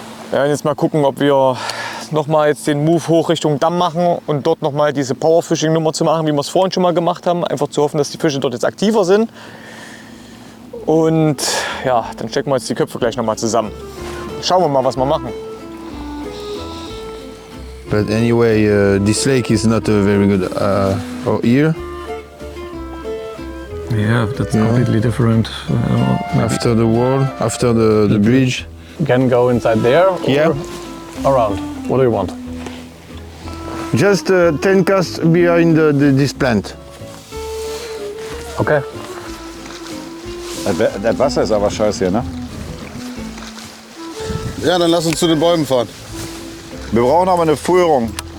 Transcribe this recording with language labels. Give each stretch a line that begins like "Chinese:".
German: Wir werden jetzt mal gucken, ob wir noch mal jetzt den Move hoch Richtung Damm machen und dort noch mal diese Powerfishing-Nummer zu machen, wie wir es vorhin schon mal gemacht haben. Einfach zu hoffen, dass die Fische dort jetzt aktiver sind. Und ja, dann stecken wir jetzt die Köpfe gleich noch mal zusammen. Schauen wir mal, was wir machen.
English: But anyway, this lake is not a very good ear. Yeah, that's completely different. After the wall, after the bridge. You can go inside there or yeah. around. What do you want? Just 10 casts behind this plant. Okay.
German: Das Wasser ist aber scheiße hier, ne? Ja, dann lass uns zu den Bäumen fahren. Wir brauchen aber eine Führung.